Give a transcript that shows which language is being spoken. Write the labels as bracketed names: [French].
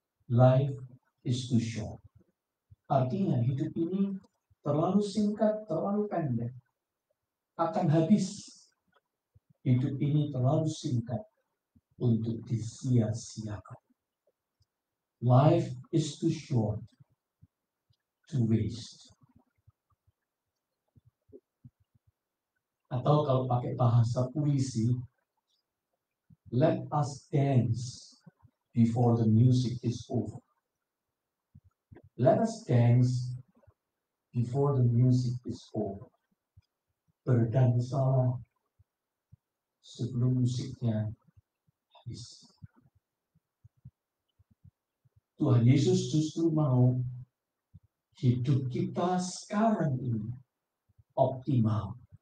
[English] Life is too short. [Indonesian] Artinya hidup ini terlalu singkat, terlalu pendek. Akan habis. Hidup ini terlalu singkat untuk disia-siakan. [English] Life is too short to waste. [Indonesian] Atau kalau pakai bahasa puisi, [English] let us dance before the music is over. Let us dance before the music is over. [Indonesian] Berdansalah sebelum musiknya habis. Tuhan Yesus justru mau hidup kita sekarang ini optimal.